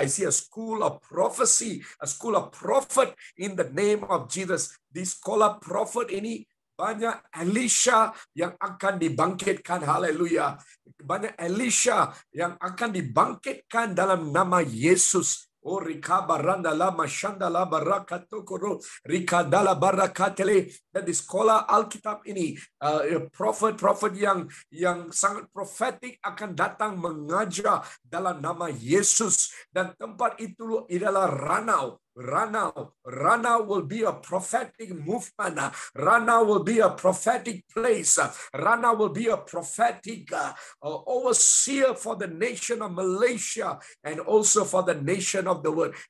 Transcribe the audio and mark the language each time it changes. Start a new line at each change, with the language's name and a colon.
English: I see a school of prophecy, a school of prophet in the name of Jesus.
Malay: Di sekolah prophet ini banyak Elisha yang akan dibangkitkan. Haleluya. Banyak Elisha yang akan dibangkitkan dalam nama Yesus. Oh, rikabarandala mashandala barakatokoro rikadala barakatele. Dan di sekolah Alkitab ini prophet-prophet yang sangat profetik akan datang mengajar dalam nama Yesus, dan tempat itu adalah Ranau.
English: Ranau will be a prophetic movement. Ranau will be a prophetic place. Ranau will be a prophetic overseer for the nation of Malaysia and also for the nation of the world.